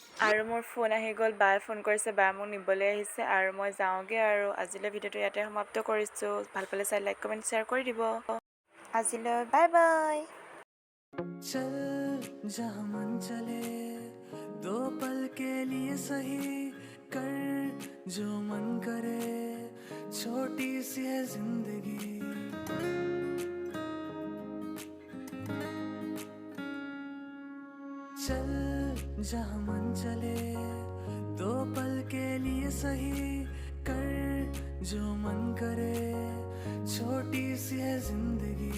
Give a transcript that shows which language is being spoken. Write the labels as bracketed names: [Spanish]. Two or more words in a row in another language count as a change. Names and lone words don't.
[Assamese] আৰু মোৰ ফোন আহি গ'ল, বায়ে ফোন কৰিছে, বায়ে মোক নিবলৈ আহিছে আৰু মই যাওঁগৈ আৰু আজিলৈ ভিডিঅ'টো ইয়াতে সমাপ্ত কৰিছোঁ। ভাল পালে চাই লাইক কমেণ্ট শ্বেয়াৰ কৰি দিব। আজিলৈ বাই বাই। [Hindi] चल जहाँ मन चले, 2 पल के लिए सही, कर जो मन करे, छोटी सी है जिंदगी। चल जहाँ मन चले, 2 पल के लिए सही, कर जो मन करे, छोटी सी है जिंदगी।